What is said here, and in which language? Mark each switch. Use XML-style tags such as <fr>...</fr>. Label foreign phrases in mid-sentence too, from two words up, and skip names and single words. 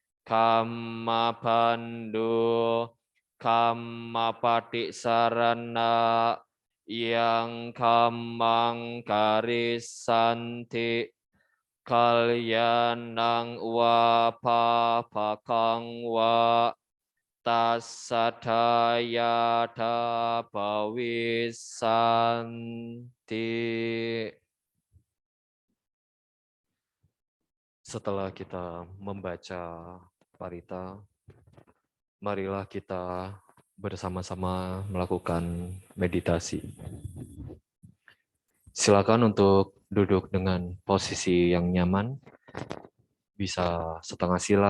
<pi>kammapandu kammapatisarana yang kammang karisanti kalyanang wa papakang wa tasadayata pawisanti.</pi> <id>Setelah kita membaca parita, marilah kita bersama-sama melakukan meditasi. Silakan untuk duduk dengan posisi yang nyaman, bisa setengah sila,</id>